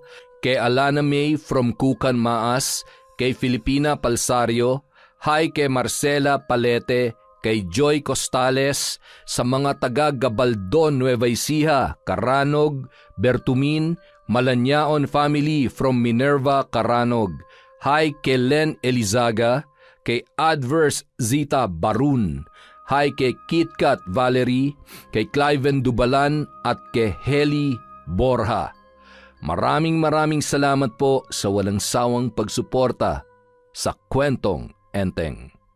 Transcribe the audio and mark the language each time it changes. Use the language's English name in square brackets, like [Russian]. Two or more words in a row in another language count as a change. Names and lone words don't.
[Filipino] kay Alana May from Kukan Maas, kay Filipina Palsario, hi kay Marcela Palete, kay Joy Costales, sa mga taga Gabaldon, Nueva Ecija, Caranog, Bertumin, Malanyaon family from Minerva, Caranog, hi kay Len Elizaga, kay Adverse Zita Barun, hi kay KitKat Valerie, kay Cliven Dubalan at kay Heli Borja. Maraming salamat po sa walang sawang pagsuporta sa Kwentong Enteng.